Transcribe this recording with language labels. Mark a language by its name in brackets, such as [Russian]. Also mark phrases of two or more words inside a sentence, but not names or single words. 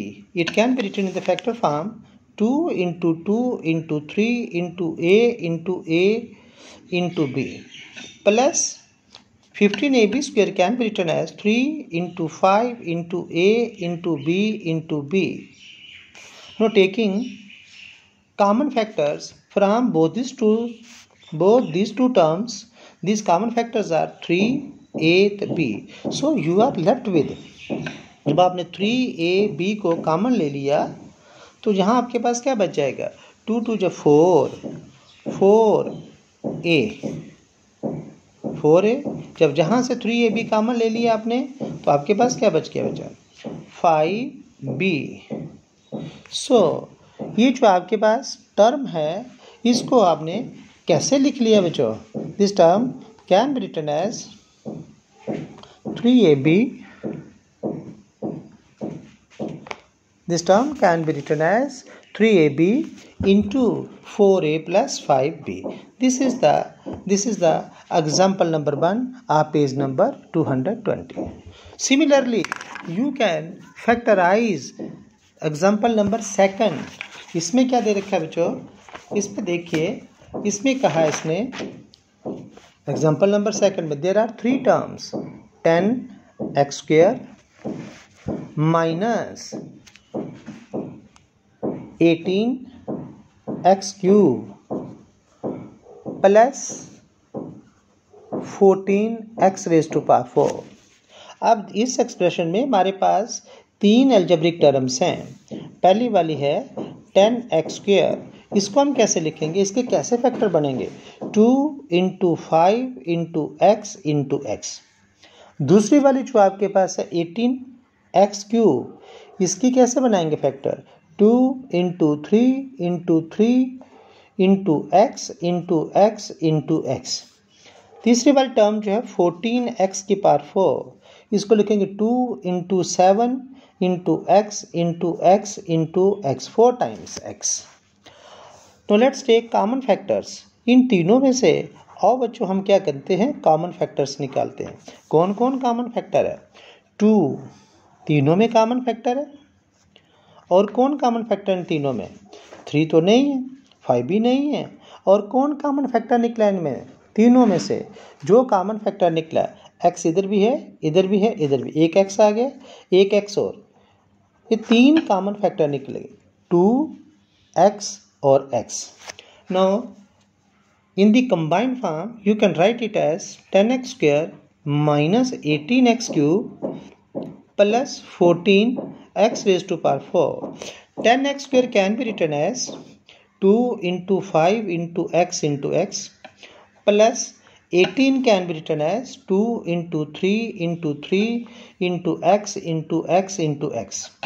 [English] It can be written in the factor form 2 into 2 into 3 into a into b plus 15ab square can be written as 3 into 5 into a into b into b. Now taking common factors from both these two terms, these common factors are 3, 8, b. So you are left with, [Hindi] जब आपने 3a b को कॉमन ले लिया तो यहाँ आपके पास क्या बच जाएगा, 2 2 जो 4a, जब जहाँ से 3ab कॉमन ले लिया आपने तो आपके पास क्या बच गया बचा, 5b. सो ये जो आपके पास टर्म है इसको आपने कैसे लिख लिया बच्चों, [English] this term can be written as [Hindi] 3ab. [English] This term can be written as 3ab into 4a plus 5b. This is the example number 1 of page number 220. Similarly, you can factorize example number 2. [Hindi] इसमें क्या दे रखा है बच्चों, इसमें देखिए, इसमें कहा है इसने [English] example number 2 में there are 3 terms 10x square minus 18x cube plus 14x raised to power 4. [Hindi] अब इस एक्सप्रेशन में हमारे पास 3 [English] algebraic terms [Hindi] हैं. पहली वाली है 10x स्क्वायर, इसको हम कैसे लिखेंगे, इसके कैसे फैक्टर बनेंगे, [English] 2 into 5 into x into x. [Hindi] दूसरी वाली जो आपके पास है 18x क्यूब, इसकी कैसे बनाएंगे फैक्टर, [English] 2 into 3 into 3 into x into x into x. [Hindi] तीसरी वाली टर्म जो है 14x की पावर 4, इसको लिखेंगे [English] 2 into 7 into x into x into x, 4 times x. [Hindi] तो [English] let's take common factors. [Hindi] इन तीनों में से और बच्चों हम क्या करते हैं, [English] common factors [Hindi] निकालते हैं. कौन कौन [English] common factor [Hindi] है, 2 तीनों में [English] common factor [Hindi] है. और कौन [English] common factor [Hindi] इन तीनों में, 3 तो नहीं है, 5 भी नहीं है. और कौन [English] common factor [Hindi] निकला इनमें तीनों में से, जो [English] common factor [Hindi] निकला, x इधर भी है, इधर भी है, इधर भी, एक x आ गया, एक x और, ये 3 [English] common factor [Hindi] निकले, 2x और x. [English] नाउ in the combined form you can write it as 10x square minus 18x cube plus 14x raised to power 4. 10x square can be written as 2 into 5 into x plus 18 can be written as 2 into 3 into 3 into x into x into x.